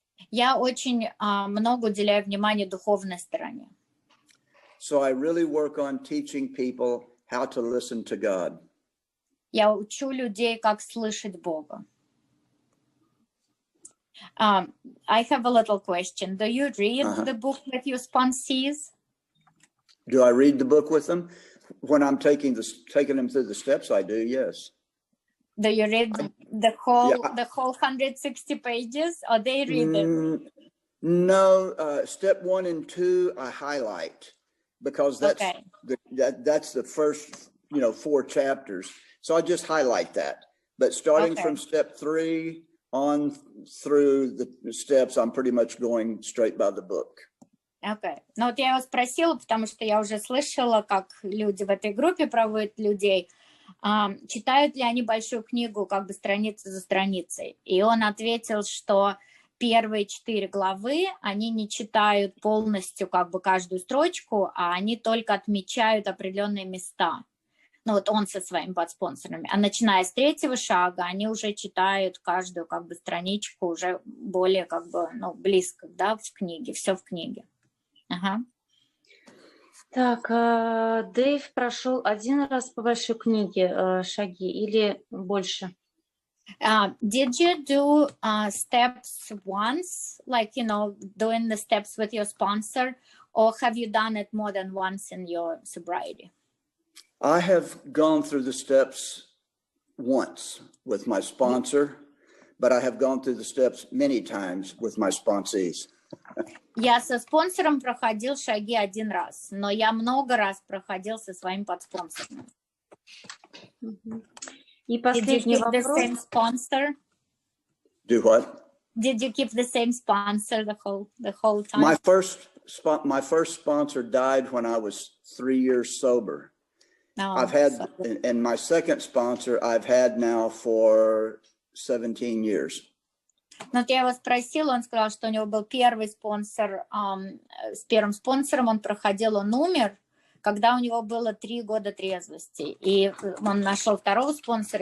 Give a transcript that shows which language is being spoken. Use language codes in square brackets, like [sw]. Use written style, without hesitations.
[ru] Я очень много уделяю внимания духовной стороне. [en] So I really work on teaching people how to listen to God. [ru] Я учу людей, как слышать Бога. [en] I have a little question. Do you read the book with your sponsees? Do I read the book with them? When I'm taking them through the steps, I do, yes. Do you read the whole 160 pages, or they read them? No, step 1 and 2 I highlight because that's the first 4 chapters. So I just highlight that. But starting from step 3 on through the steps, I'm pretty much going straight by the book. Okay. [ru] Ну вот я его спросила, потому что я уже слышала, как люди в этой группе проводят людей. Читают ли они большую книгу страницу за страницей? И он ответил, что первые 4 главы они не читают полностью каждую строчку, а они только отмечают определенные места. ну вот он со своими подспонсорами, а начиная с 3-го шага, они уже читают каждую как бы страничку уже более как бы, ну, близко, да, в книге, все в книге. Ага. Так, Дэйв прошел один раз по большой книге шаги или больше? [en] Did you do steps once, like, you know, doing the steps with your sponsor, or have you done it more than once in your sobriety? I have gone through the steps once with my sponsor, but I have gone through the steps many times with my sponsees. [ru] Я со спонсором проходил шаги один раз, но я много раз проходил со своим подспонсором. И последний вопрос. [en] Did you keep the same sponsor? Do what? Did you keep the same sponsor the whole time? My first sponsor died when I was 3 years sober. No, I've had, and my second sponsor I've had now for 17 years. [ru] Но я его спросила, он сказал, что у него был первый спонсор, с первым спонсором он проходил, он умер, когда у него было 3 года трезвости. И он нашел второго спонсора,